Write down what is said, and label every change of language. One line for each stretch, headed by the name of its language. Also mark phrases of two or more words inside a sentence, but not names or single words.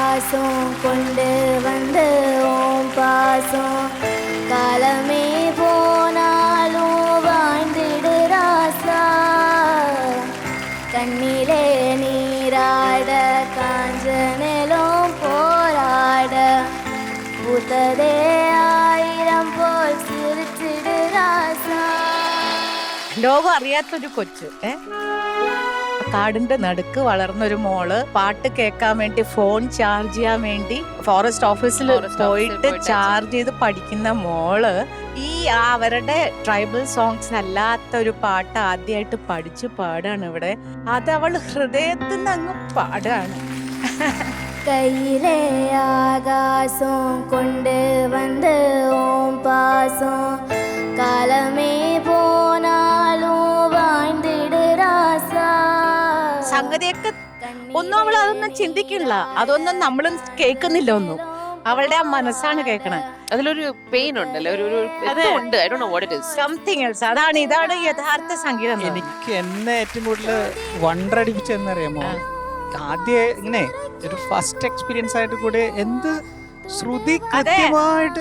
Tamil: பாசம் கொண்டு வந்து ஓம் பாசம் காலமே போனாலும் வாழ்ந்திடு ராசா கண்ணிலே நீராட காஞ்சனிலும் போராட பூத்ததே
Malayalam: ആയിരം പോൽ ചിരിച്ചിട് രാസാ. ലോകം അറിയാത്തൊരു കൊച്ച് കാടിന്റെ നടുക്ക് വളർന്നൊരു മോള് പാട്ട് കേൾക്കാൻ വേണ്ടി
English: phone charge
Malayalam: ചെയ്യാൻ വേണ്ടി ഫോറസ്റ്റ് ഓഫീസിൽ പോയിട്ട് ചാർജ് ചെയ്ത് പഠിക്കുന്ന മോള് ഈ അവരുടെ
English: tribal songs
Malayalam: അല്ലാത്ത ഒരു പാട്ട് ആദ്യമായിട്ട് പഠിച്ചു പാടാണ് ഇവിടെ. അത് അവൾ ഹൃദയത്തിൽ നിന്ന് അങ്ങ് പാടാണ്.
Tamil: கையிலே ஆகாசம் கொண்டு வந்து ஓம் பாசம் காலமே போனாலும் வாழ்ந்திடு ராசா.
Malayalam: സംഗതിയൊക്കെ ഒന്നും അവൾ അതൊന്നും ചിന്തിക്കില്ല, അതൊന്നും നമ്മളും കേൾക്കുന്നില്ല ഒന്നും. അവളുടെ ആ മനസ്സാണ് കേൾക്കണേ. അതിലൊരു പെയിൻ ഉണ്ടല്ലോ,
English: something else.
Malayalam: ഇതാണ് യഥാർത്ഥ സംഗീതം. എനിക്ക് എന്നെ ഏറ്റവും കൂടുതൽ വണ്ടറടിപ്പിച്ചെന്നറിയാമോ, ആദ്യം ഇങ്ങനെ ഒരു
English: first experience
Malayalam: ആയിട്ട് കൂടെ എന്ത് ശ്രുതി കൃത്യമായിട്ട്